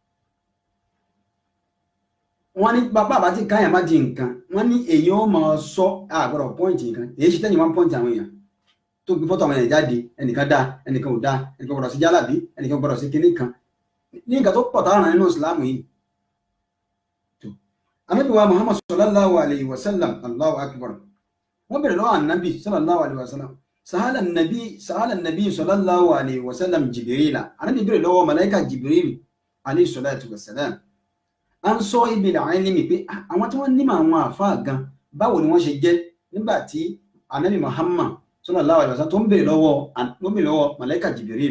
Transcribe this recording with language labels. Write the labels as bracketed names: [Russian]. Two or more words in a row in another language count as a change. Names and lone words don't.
[Yoruba] wọ́n ní bàbá àbá tí káyàn má di nǹkan wọ́n ní èèyàn ó máa sọ àgbọ̀dọ̀ pọ́ǹtì nǹkan èyí ṣe tẹ́yìn wá ń pọ́ǹtì àwọn èèyàn tó gbé fọ́tò àwọn èèyàn jáde ẹnìkan dá ẹnìkan ò dá ẹnìkan gbọ́dọ̀ sí jálàbí ẹnìkan gbọ́dọ̀ sí kinní kan ní nǹkan tó pọ̀ táwọn nínú ìsìlámù yìí. Ànábì wa Muhammad [Arabic] صلى الله عليه وسلم الله أكبر [Yoruba] wọ́n bẹ̀rẹ̀ lọ́wọ́ ànábì [Arabic] صلى الله عليه وسلم [Yoruba] sàhálà nàbí [Arabic] صلى الله عليه وسلم [Yoruba] Jibrila anábì béèrè lọ́wọ́ màláíkà Jibril [Arabic] عليه الصلاة والسلام [Yoruba] à ń sọ ibi làwọn ẹni pé àwọn tí wọ́n nímọ̀ àwọn àfáà gan báwo ni wọ́n ṣe jẹ́ nígbà tí anábì Muhammad [Arabic] صلى الله عليه وسلم [Yoruba] tó ń béèrè lọ́wọ́ màláíkà Jibril.